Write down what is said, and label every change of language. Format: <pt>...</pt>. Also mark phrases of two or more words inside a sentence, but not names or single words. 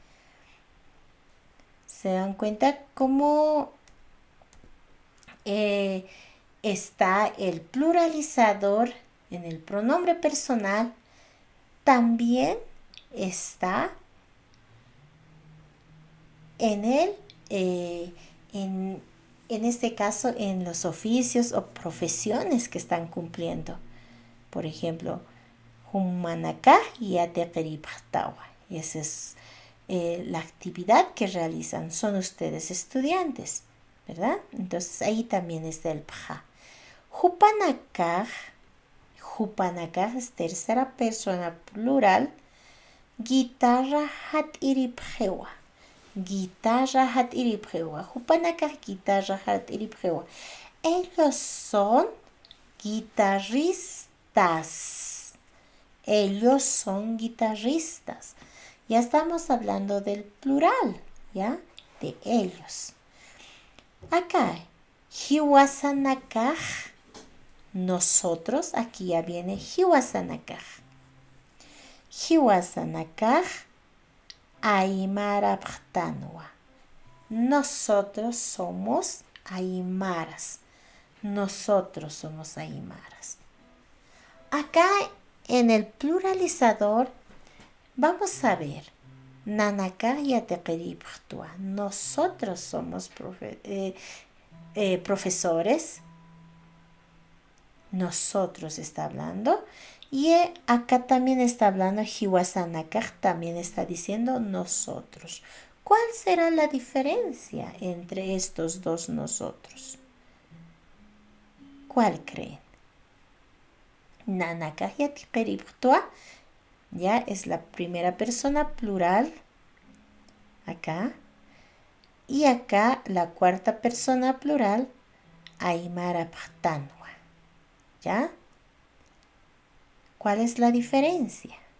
<es>¿Se dan cuenta cómo está el pluralizador en el pronombre personal? También está en este caso en los oficios o profesiones que están cumpliendo. Por ejemplo,</es> <ay>humanaka yatekeriptawa.</ay> <es>Y esa es la actividad que realizan. Son ustedes estudiantes. ¿verdad? Entonces ahí también está el pja. Jupanakaj es tercera persona plural.</es> <ay>Guitarra hat iripjewa. Jupanakaj guitarra hat iripjewa.</ay> <es>Ellos son guitarristas. Ellos son guitarristas. Ya estamos hablando del plural, ¿ya? De ellos. Acá, hiwasanakaj, nosotros, aquí ya viene hiwasanakaj.</es> <ay>Hiwasanakaj, aymara pjtanwa.</ay> <es>Nosotros somos aymaras. Nosotros somos aymaras. Acá en el pluralizador vamos a ver.</es> <ay>Nanaka yateqeripjtua.</ay> <es>Nosotros somos profesores. Nosotros está hablando. Y acá también está hablando hiwasanakaj, también está diciendo nosotros. ¿Cuál será la diferencia entre estos dos nosotros? ¿Cuál creen?</es> <ay>Nanaka yateqeripjtua.</ay> <es>Ya es la primera persona plural. Acá. Y acá la cuarta persona plural.</es> <ay>Aymara pjtanwa. ¿Ya?</ay> <es>¿Cuál es la diferencia?</es>